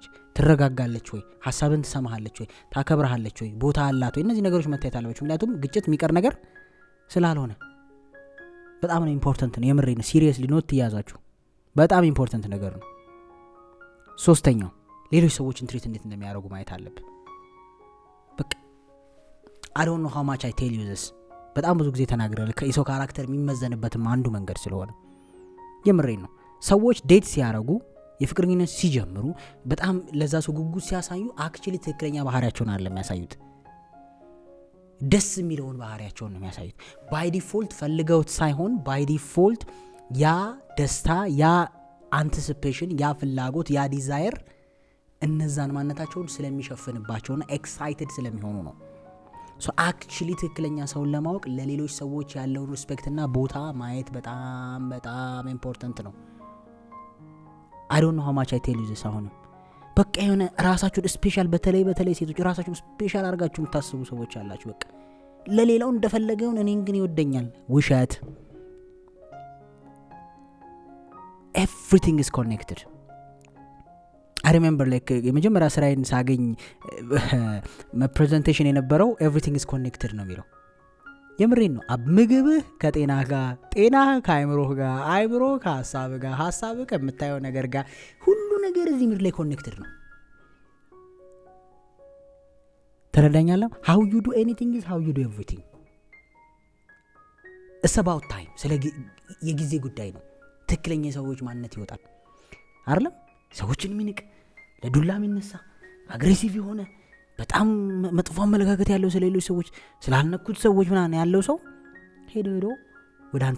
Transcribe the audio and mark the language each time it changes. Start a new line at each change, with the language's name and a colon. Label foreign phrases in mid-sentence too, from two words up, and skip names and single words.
Amharic: ትረጋጋለች ወይ? ሀሳብን ትሰማሃለች ወይ? ታከብረሃለች ወይ? ቦታ አላት ወይ? እነዚህ ነገሮች መታየት አለባቸው። ምክንያቱም ግጭት የሚቀር ነገር ስላልሆነ በጣም ነው ኢምፖርታንት ነው። የምሬ ነው። ሲሪየስሊ ኖት ትያዛችሁ። በጣም ኢምፖርታንት ነገር ነው። ሶስተኛው ሌሎች ሰዎችን ትሪት እንዴት እንደሚያደርጉ ማየት አለብህ። በቃ
English: I don't know how much I tell you this
Amharic: በጣም ብዙ ጊዜ ተናግረል። የሰው ካራክተር የሚመዘንበትም አንዱ መንገድ ስለሆነ የምሬን ነው። ሰዎች ዴት ሲያረጉ የፍቅር ግንኙነት ሲጀምሩ በጣም ለዛ ሰው ጉጉት ሲያሳዩ አክቹሊ ትክክለኛ ባህሪያቸውን አይደለም የሚያሳዩት፣ ደስ የሚለውን ባህሪያቸውን ነው የሚያሳዩት።
English: by default
Amharic: ፈልገውት ሳይሆን
English: by default
Amharic: ያ ደስታ፣ ያ አንቲሲፔሽን፣ ያ ፍላጎት፣ ያ ዲዛየር እነዛን ማንነታቸውን ስለሚሸፍንባቸውና ኤክሳይትድ ስለሚሆኑ ነው። ሶ አክቹሊ ትክክለኛ ሰውን ለማወቅ ለሌሎች ሰዎች ያለውን ሪስፔክትና ቦታ ማየት በጣም በጣም ኢምፖርታንት ነው።
English: I don't know how much I tell you this
Amharic: አሁንም በቃ የሆነ ራሳችሁን ስፔሻል በተለይ ሴቶች ራሳችሁን ስፔሻል አድርጋችሁ የምታስቡ ሰዎች አላችሁ። በቃ ለሌላው እንደፈለገውን እኔን ግን ይወደኛል። ውሸት።
English: everything is connected. I remember like
Amharic: የመጀመሪያ ስራዬን ሳገኝ ፕሬዘንቴሽን የነበረው
English: everything is connected
Amharic: ነው የሚለው። የምሬን ነው። ምግብህ ከጤና ጋር፣ ጤና ከአይምሮህ ጋር፣ አይምሮ ከሀሳብ ጋር፣ ሀሳብ ከምታየው ነገር ጋር፣ ሁሉ ነገር እዚህ ምድር ላይ ኮኔክትድ ነው። ተረዳኛለህ?
English: how you do anything is how you do everything. it's about time።
Amharic: ስለ የጊዜ ጉዳይ ነው። ትክክለኛ የሰዎች ማንነት ይወጣል አይደለም? ሰዎችን የሚንቅ ለዱላ የሚነሳ አግሬሲቭ የሆነ በጣም መጥፎ አመለካከት ያለው ስለሌሎች ሰዎች ስላልነኩት ሰዎች ምናምን ያለው ሰው ሄዶ ወደ አንተ